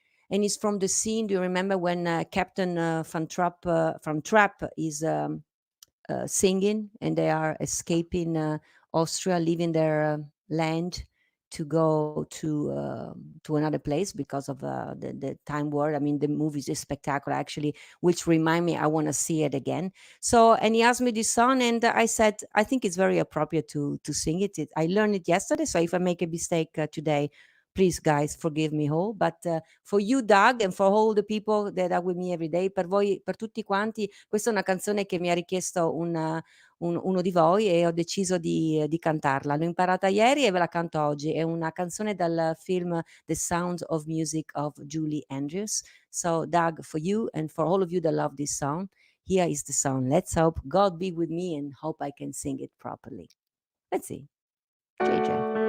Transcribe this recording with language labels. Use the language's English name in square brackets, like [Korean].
[English] And it's from the scene. Do you remember when Captain Van Trapp is singing, and they are escaping Austria, leaving their land to go to another place because of the time war. I mean, the movie is spectacular, actually, which remind me I want to see it again. So, and he asked me this song, and I said I think it's very appropriate to sing it. I learned it yesterday, so if I make a mistake today, please, guys, forgive me all. But for you, Doug, and for all the people that are with me every day, [Italian] per voi, per tutti quanti, questa è una canzone che mi ha richiesto uno di voi e ho deciso di cantarla. L'ho imparata ieri e ve la canto oggi. È una canzone dal film The Sound of Music of Julie Andrews. [English] So, Doug, for you and for all of you that love this song, here is the song. Let's hope God be with me and hope I can sing it properly. Let's see. JJ.